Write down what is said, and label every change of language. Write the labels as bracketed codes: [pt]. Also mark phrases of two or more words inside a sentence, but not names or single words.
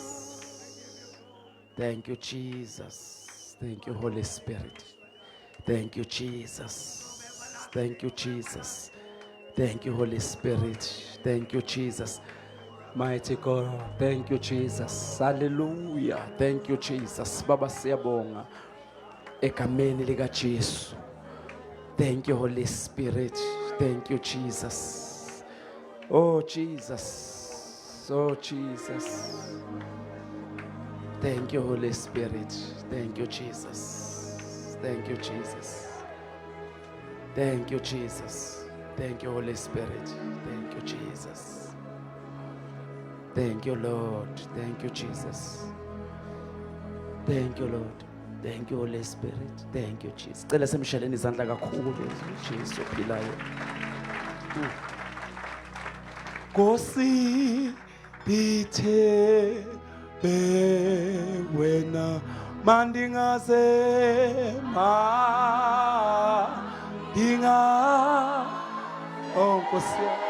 [en] Thank you, Jesus. Thank you, Holy Spirit. Thank you, Jesus. Thank you, Jesus. Thank you, Holy Spirit. Thank you, Jesus. Mighty God. Thank you, Jesus. Hallelujah. Thank you, Jesus. [zu] Baba siyabonga. Egameni lika Jesu. [en] Thank you, Holy Spirit. Thank you, Jesus. Oh, Jesus. Oh, Jesus. Thank you, Holy Spirit. Thank you, Jesus. Thank you, Jesus. Thank you, Jesus. Thank you, Holy Spirit. Thank you, Jesus. Thank you, Lord. Thank you, Jesus. Thank you, Lord. Thank you, Holy Spirit. Thank you, Jesus. [zu] Cela semshaleni izandla kakhulu Jesu ophilayo. Nkosi dithe wena mandingaze oh Nkosi